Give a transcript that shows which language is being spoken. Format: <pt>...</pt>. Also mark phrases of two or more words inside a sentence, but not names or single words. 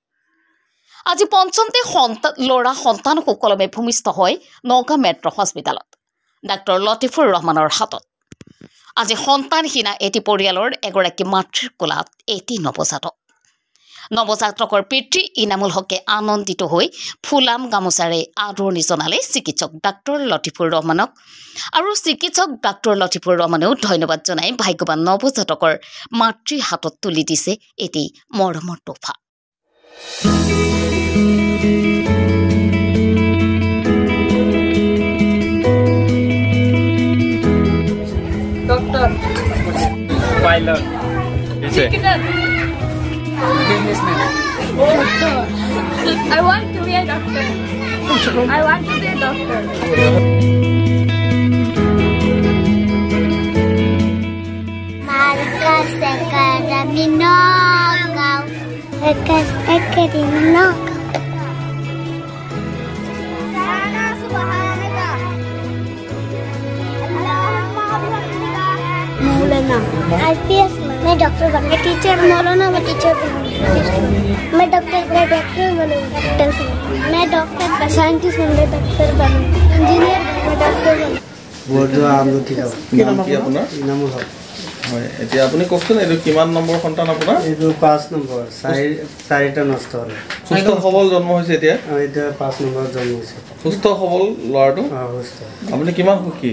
<as>আজি পঞ্চমতে ল'ৰা সন্তান সুকলমে ভূমিষ্ঠ হয় নগাঁও মেট্ৰ' হস্পিটেলত ডাক্তৰ লতিফুৰ ৰহমানৰ হাতত আজি সন্তানহীনা এটি পৰিয়ালৰ এগৰাকী মাতৃৰ কোলাত এটি নৱজাতকৰ পিতৃ ইনামুল হকে আনন্দিত হৈ ফুলাম গামোচাৰে আদৰণি জনালে চিকিৎসক ডাক্তৰ লতিফুৰ ৰহমানক আৰু চিকিৎসক ডাক্তৰ লতিফুৰ ৰহমানেও ধন্যবাদ জনাই ভাগ্যৱান নৱজাতকৰ মাতৃৰ হাতত তুলি দিছে এটি মৰমৰ তোফা</as> <en>Doctor. Pilot. Businessman. Doctor. I want to be a doctor. I want to be a doctor. Marcas Academy Nogao. Academy Nogao.</en> <hi>मौलाना IPS मैं डॉक्टर बनूंगा टीचर मौलाना मैं टीचर बनूंगा मैं डॉक्टर बनूंगा मैं डॉक्टर साइंटिस्ट बनूंगा डॉक्टर बनूंगा इंजीनियर मैं डॉक्टर बनूंगा</hi> <as>বৰদোৱা আমলখি গাঁও কি নাম কি আপোনাৰ ইনামুল হক হয় এতিয়া আপুনি কওকচোন এইটো কিমান নম্বৰ সন্তান আপোনাৰ এইটো 5 নম্বৰ 4টা নষ্ট হ'ল সুস্থ সবল জন্ম হৈছে এতিয়া এতিয়া 5 নম্বৰ জন্ম হৈছে সুস্থ সবল ল'ৰাটো সুস্থ আপুনি কিমান সুখী</as>